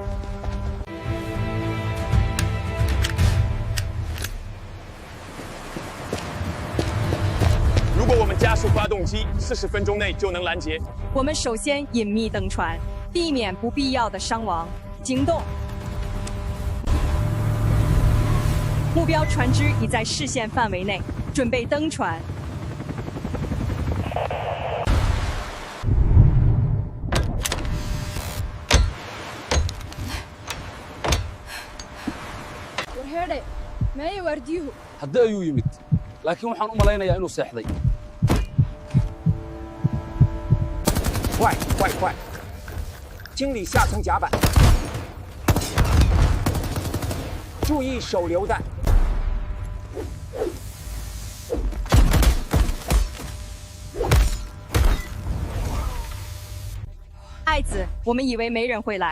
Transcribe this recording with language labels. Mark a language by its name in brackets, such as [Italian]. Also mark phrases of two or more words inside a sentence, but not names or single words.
[Chinese] 如果我们加速发动机，40分钟内就能拦截。我们首先隐秘登船，避免不必要的伤亡。行动。目标船只已在视线范围内，准备登船。 [Somali] hadda ayuu yimid laakiin waxaan u malaynayaa inuu seexday [Chinese] 快快快！清理下层甲板，注意手榴弹。爱爱子，我们以为没人会来。